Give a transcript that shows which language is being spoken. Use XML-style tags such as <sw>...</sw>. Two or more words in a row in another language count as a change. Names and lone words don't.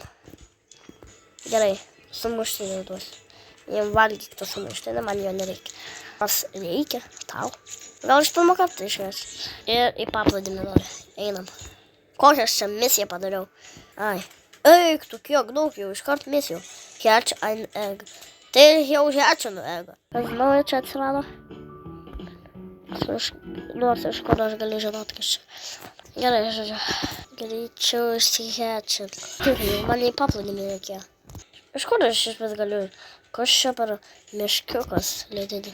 <lt>Gerai, sumuštinį duosiu. Jiem valgyti tą sumuštinį, man jo nereikia. Kas reikia? Tau. Gal iš pirmo kartą išveš. Ir į paplūdimį nori. Einam. Kokią aš čia misiją padariau? Ai. Eik, tu kiek daug jau iškart misijų.</lt> <en>Hatch an egg.</en> <lt>Tai jau hatchinu egg. Kas naujo čia atsirado? Nors iš kur aš galiu žinot, kas čia. Gerai, žodžiu. Greičiau išsihatchint. Man į paplūdimį reikėjo. Iš kur aš išvis galiu? Kas čia per miškiukas lėdinį?</lt>